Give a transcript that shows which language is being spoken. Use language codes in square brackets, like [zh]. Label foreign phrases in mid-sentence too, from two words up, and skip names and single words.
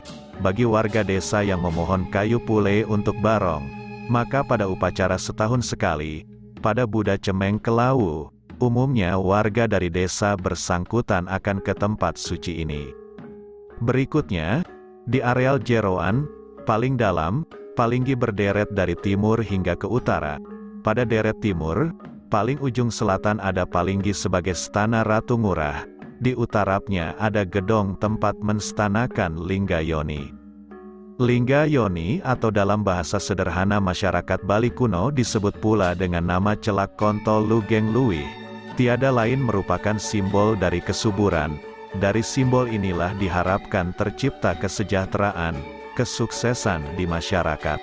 [id] Bagi warga desa yang memohon kayu pule untuk barong, maka pada upacara setahun sekali, pada Buddha Cemeng Kelawu, umumnya warga dari desa bersangkutan akan ke tempat suci ini. Berikutnya, di areal Jeroan, paling dalam, palinggih berderet dari timur hingga ke utara. Pada deret timur, paling ujung selatan ada palinggih sebagai stana Ratu Ngurah. Di utarapnya ada gedong tempat menstanakan Lingga Yoni. Lingga Yoni atau dalam bahasa sederhana masyarakat Bali kuno disebut pula dengan nama Celak Kontol Lugeng Luih. Tiada lain merupakan simbol dari kesuburan. Dari simbol inilah diharapkan tercipta kesejahteraan, kesuksesan di masyarakat.